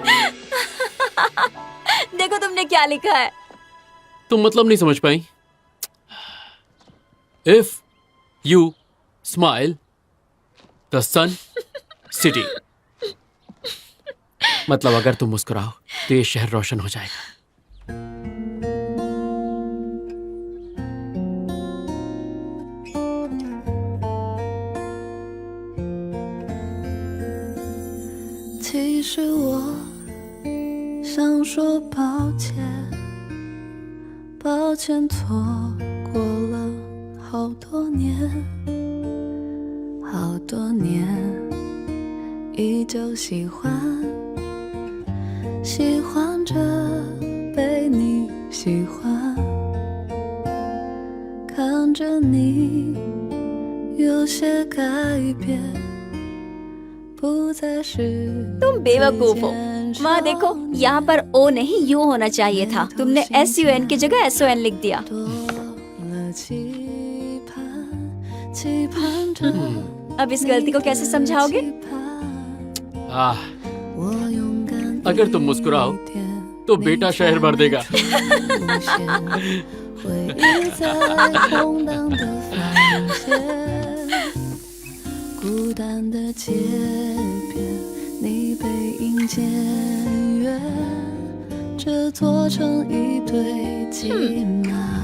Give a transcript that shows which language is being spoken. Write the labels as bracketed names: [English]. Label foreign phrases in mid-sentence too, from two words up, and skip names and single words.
[Hindi] देखो तुमने क्या लिखा है। तुम मतलब नहीं समझ पाई। [English] If you smile the sun city, [Hindi] मतलब अगर तुम मुस्कुराओ तो ये शहर रोशन हो जाएगा। [Chinese] 其实我想说抱歉，抱歉错过了好多年，好多年，依旧喜欢，喜欢着被你喜欢，看着你有些改变。 [Hindi] तुम बेवकूफ हो। वहाँ देखो, यहाँ पर ओ नहीं यू होना चाहिए था। तुमने SUN की जगह SON लिख दिया। अब इस गलती को कैसे समझाओगे? अगर तुम मुस्कुराओ तो बेटा शहर भर देगा। [Chinese] 回忆在空荡的房间，孤单的街边，你背影渐远，这座城一堆骑马